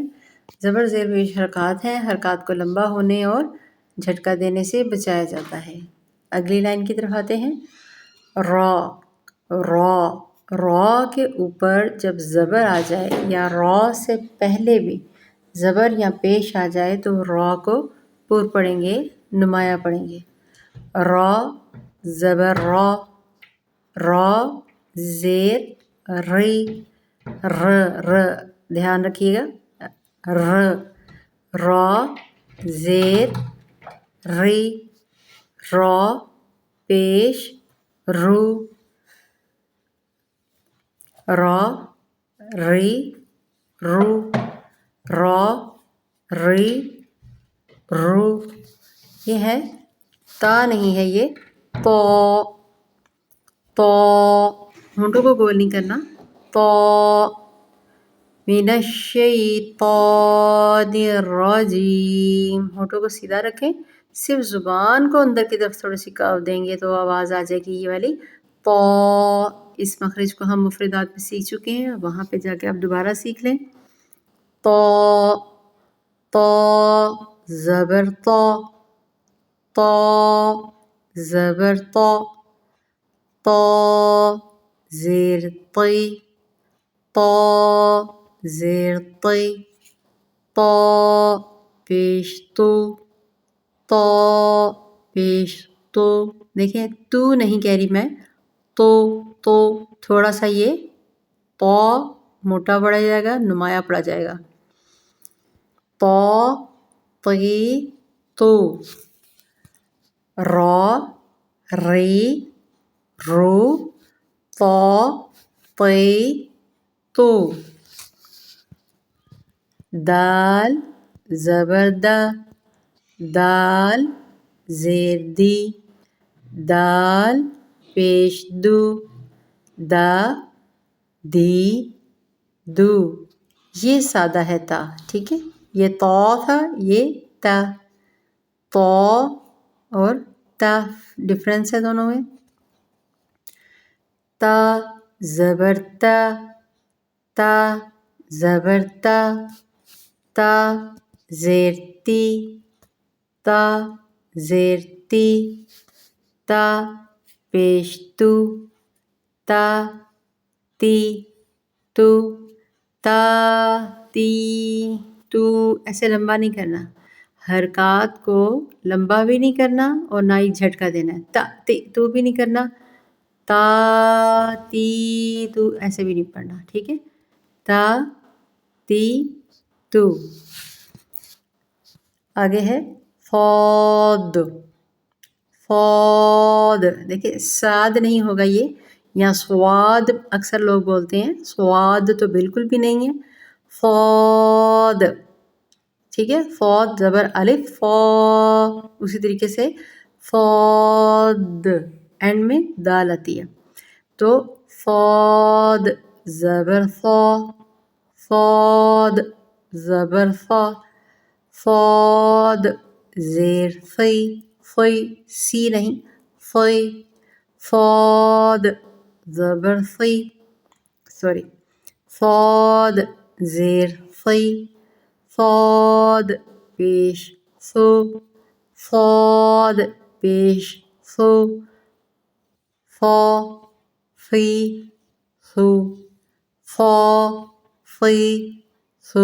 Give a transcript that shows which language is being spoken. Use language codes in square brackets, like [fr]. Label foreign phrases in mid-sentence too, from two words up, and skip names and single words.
[ur] زبر زیر پیش حرکات ہیں، حرکات کو لمبا ہونے اور جھٹکا دینے سے بچایا جاتا ہے۔ اگلی لائن کی طرف آتے ہیں۔ را را را کے اوپر جب زبر آ جائے یا را سے پہلے بھی زبر یا پیش آ جائے تو را کو پور پڑھیں گے، نمایاں پڑھیں گے۔ را زبر را، را زیر ری، ر ر دھیان رکھیے گا، ر را زیر ری، را پیش رو، را ری رو، را ری رو۔ یہ ہے تا نہیں ہے، یہ تو تو ہونٹوں کو گول نہیں کرنا۔ تو [ar] من الشیطان الرجیم، [ur] ہونٹوں کو سیدھا رکھیں، صرف زبان کو اندر کی طرف تھوڑی سی کاو دیں گے تو آواز آ جائے گی یہ والی تو۔ اس مخرج کو ہم مفردات میں سیکھ چکے ہیں، وہاں پہ جا کے آپ دوبارہ سیکھ لیں۔ تو تو زبر تو، تو زبر تو، تو زیر طی، تو زیر طی، تو پیش تو، تو پیش تو۔ دیکھیں تو نہیں کہہ رہی میں، تو تھوڑا سا یہ تو موٹا پڑا جائے گا، نمایاں پڑا جائے گا۔ تو تی تو، را ری رو، تو تی تو۔ دال زبر دا، دال زیر دی، دال پیش دو، دا دی دو۔ یہ سادہ ہے تا، ٹھیک ہے، یہ تو تھا، یہ تا۔ تو اور تا ڈفرینس ہے دونوں میں۔ تا زبر تا، تا زبر تا، تا زیر تی، تا زیر تی، تا پیش تو، تا تی تو، تا تی تو۔ ایسے لمبا نہیں کرنا، حرکات کو لمبا بھی نہیں کرنا اور نہ ہی جھٹکا دینا ہے۔ تا تی تو بھی نہیں کرنا، تا تی تو ایسے بھی نہیں پڑھنا، ٹھیک ہے، تا تی تو۔ آگے ہے فود، فود دیکھیں ساد نہیں ہوگا یہ، یا سواد اکثر لوگ بولتے ہیں، سواد تو بالکل بھی نہیں ہے، فود، ٹھیک ہے، فود زبر الف فو، اسی طریقے سے فود اینڈ میں دال آتی ہے تو فود زبر فو، فود زبر فو، فود زیر فی، فی سی نہیں فی، فود زبر فی، سوری، فود زیر فی، فود پیش فو، فود پیش فو، فو فی فو، فو فی فو۔